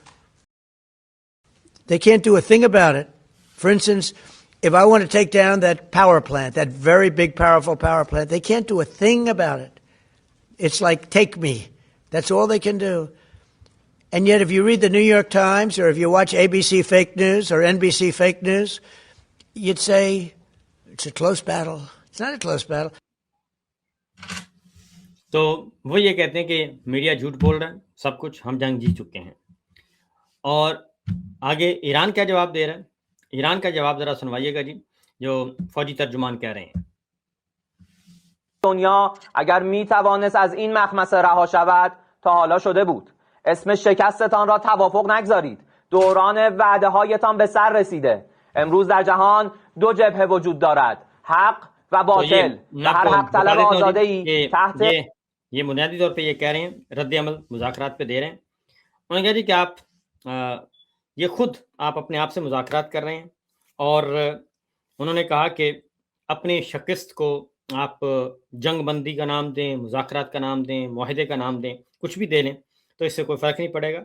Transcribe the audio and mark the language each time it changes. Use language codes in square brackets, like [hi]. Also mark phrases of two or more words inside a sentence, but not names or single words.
[en] They can't do a thing about it. For instance, if I want to take down that power plant, that very big, powerful power plant, they can't do a thing about it. It's like, take me. That's all they can do. And yet, if you read the New York Times or if you watch ABC fake news or NBC fake news, you'd say, it's a close battle. It's not a close battle. [ur] تو وہ یہ کہتے ہیں کہ میڈیا جھوٹ بول رہا ہے, سب کچھ ہم جنگ جی چکے ہیں. اور آگے ایران کیا جواب دے رہا ہے, ایران کا جواب ذرا سنوائیے گا جی, جو فوجی ترجمان کہہ رہے ہیں. [fa] دنیا اگر می توانست از این مخمصه رها شود تا حالا شده بود. اسم شکستتان را توافق نگذارید. دوران وعده هایتان به سر رسیده. امروز در جهان دو جبهه وجود دارد. حق و باطل. و هر حق طلب آزاده ای تحت [ur] یہ بنیادی طور پہ یہ کہہ رہے ہیں, رد عمل مذاکرات پہ دے رہے ہیں. انہوں نے کہا جی کہ آپ یہ خود آپ اپنے آپ سے مذاکرات کر رہے ہیں, اور انہوں نے کہا کہ اپنی شکست کو آپ جنگ بندی کا نام دیں, مذاکرات کا نام دیں, معاہدے کا نام دیں, کچھ بھی دے لیں تو اس سے کوئی فرق نہیں پڑے گا.